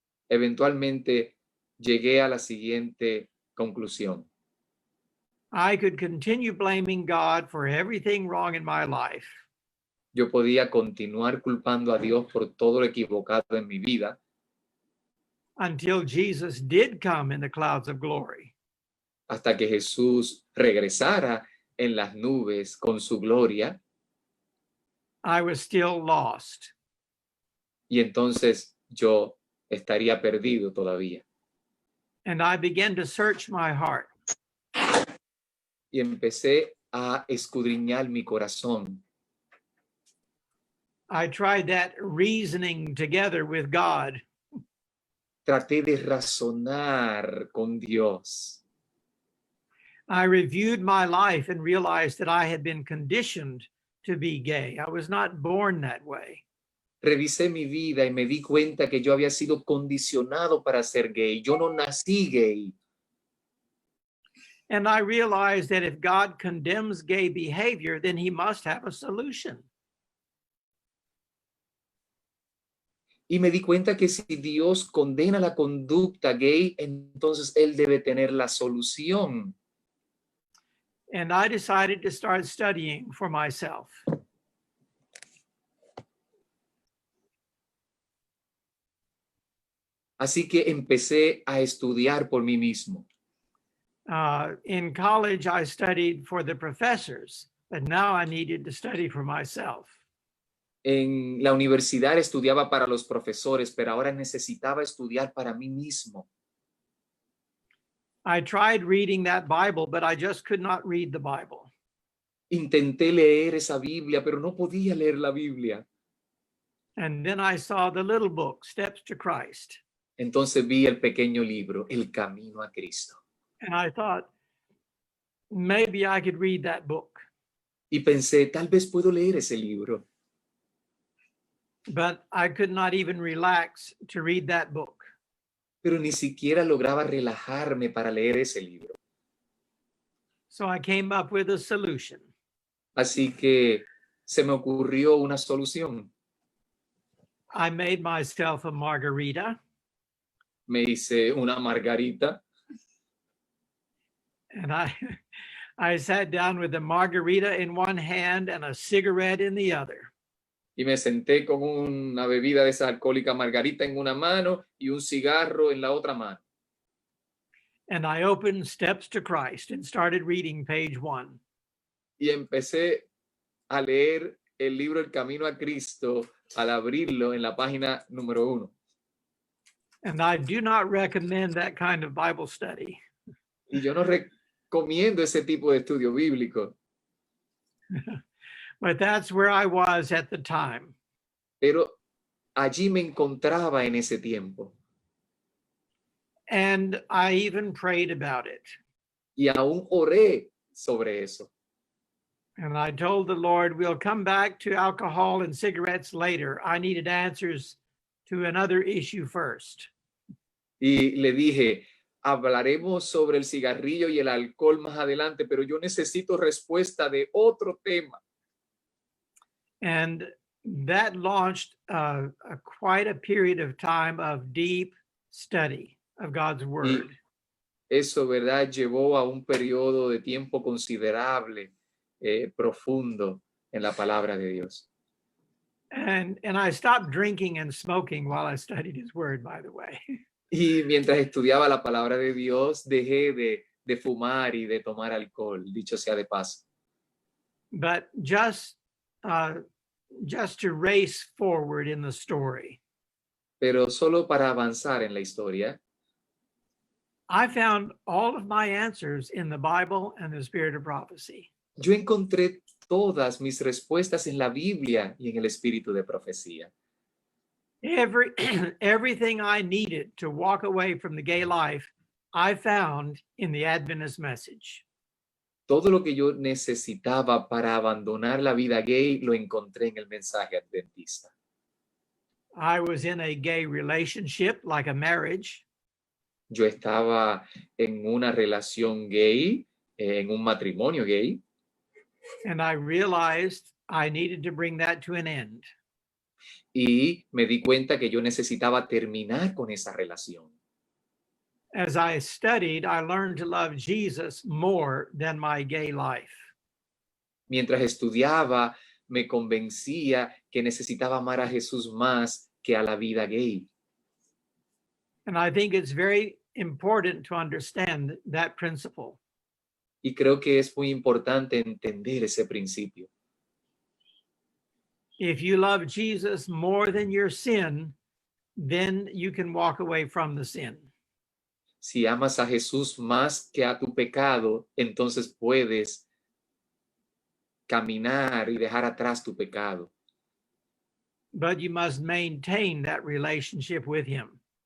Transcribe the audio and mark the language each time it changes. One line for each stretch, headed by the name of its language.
Spanish: Eventualmente llegué a la siguiente conclusión.
English: I could continue blaming God for everything wrong in my life.
Spanish: Yo podía continuar culpando a Dios por todo lo equivocado en mi vida
English: Until Jesus did come in the clouds of glory.
Spanish: hasta que Jesús regresara en las nubes con su gloria.
English: I was still lost.
Spanish: Y entonces yo estaría perdido todavía.
English: And I began to search my heart.
Spanish: Y empecé a escudriñar mi corazón.
English: I tried that reasoning together with God.
Spanish: Traté de razonar con Dios.
English: I reviewed my life and realized that I had been conditioned to be gay. I was not born that way.
Spanish: Revisé mi vida y me di cuenta que yo había sido condicionado para ser gay. Yo no nací gay.
English: And I realized that if God condemns gay behavior, then he must have a solution.
Spanish: Y me di cuenta que si Dios condena la conducta gay, entonces Él debe tener la solución.
English: And I decided to start studying for myself.
Spanish: Así que empecé a estudiar por mí mismo.
English: In college, I studied for the professors, but now I needed to study for myself.
Spanish: En la universidad estudiaba para los profesores, pero ahora necesitaba estudiar para mí mismo.
English: I tried reading that Bible, but I just could not read the Bible.
Spanish: Intenté leer esa Biblia, pero no podía leer la Biblia.
English: And then I saw the little book, Steps to Christ.
Spanish: Entonces vi el pequeño libro, El Camino a Cristo.
English: And I thought, maybe I could read that book.
Spanish: Y pensé, tal vez puedo leer ese libro.
English: But I could not even relax to read that book.
Spanish: Pero ni siquiera lograba relajarme para leer ese libro.
English: So I came up with a solution.
Spanish: Así que se me ocurrió una solución.
English: I made myself a margarita.
Spanish: Me hice una margarita.
English: And I sat down with a margarita in one hand and a cigarette in the other.
Spanish: Y me senté con una bebida de esa alcohólica margarita en una mano y un cigarro en la otra mano.
English: And I opened Steps to Christ and started reading page 1.
Spanish: Y empecé a leer el libro El Camino a Cristo al abrirlo en la página número 1.
English: And I do not recommend that kind of Bible study.
Spanish: Y yo no recomiendo ese tipo de estudio bíblico.
English: But that's where I was at the time.
Spanish: Pero allí me encontraba en ese tiempo.
English: And I even prayed about it.
Spanish: Y aún oré sobre eso.
English: And I told the Lord, we'll come back to alcohol and cigarettes later. I needed answers to another issue first.
Spanish: Y le dije, hablaremos sobre el cigarrillo y el alcohol más adelante, pero yo necesito respuesta de otro tema.
English: And that launched quite a period of time of deep study of God's word.
Spanish: Eso, ¿verdad? Llevó a un periodo de tiempo considerable, profundo en la palabra de Dios.
English: And I stopped drinking and smoking while I studied his word, by the way.
Spanish: Y mientras estudiaba la palabra de Dios, dejé de fumar y de tomar alcohol, dicho sea de paso.
English: But just to race forward in the story,
Spanish: Pero solo para avanzar en la historia,
English: I found all of my answers in the Bible and the spirit of prophecy.
Spanish: yo encontré todas mis respuestas en la Biblia y en el espíritu de profecía.
English: Everything I needed to walk away from the gay life, I found in the Adventist message.
Spanish: Todo lo que yo necesitaba para abandonar la vida gay lo encontré en el mensaje adventista.
English: I was in a gay relationship, like a marriage.
Spanish: Yo estaba en una relación gay, en un matrimonio gay.
English: And I realized I needed to bring that to an end.
Spanish: Y me di cuenta que yo necesitaba terminar con esa relación.
English: As I studied, I learned to love Jesus more than my gay life.
Spanish: Mientras estudiaba, me convencía que necesitaba amar a Jesús más que a la vida gay.
English: And I think it's very important to understand that principle.
Spanish: Y creo que es muy importante entender ese principio.
English: If you love Jesus more than your sin, then you can walk away from the sin.
Spanish: Si amas a Jesús más que a tu pecado, entonces puedes caminar y dejar atrás tu pecado.
English: But you must maintain that relationship with him.